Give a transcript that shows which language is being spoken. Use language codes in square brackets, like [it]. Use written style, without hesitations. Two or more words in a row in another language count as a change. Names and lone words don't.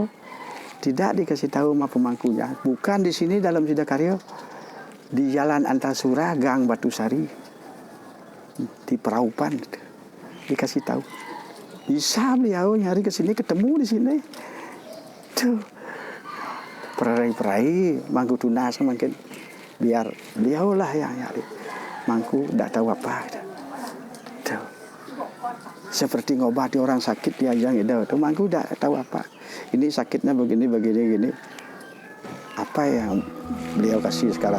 [id] Tidak dikasih tahu sama pemangkunya. Bukan di sini dalam Sidakarya. Di Jalan Antasura, Gang Batusari. Di Peraupan. Dikasih tahu. Bisa beliau nyari ke sini, ketemu di sini. Tuh. Perai-perai mangku tunas mungkin biar beliau lah yang nyari. Mangku tidak tahu apa. Tuh. Seperti ngobati orang sakit diajang itu. Tuh mangku tidak tahu apa. Ini sakitnya begini. Apa yang beliau kasih sekarang?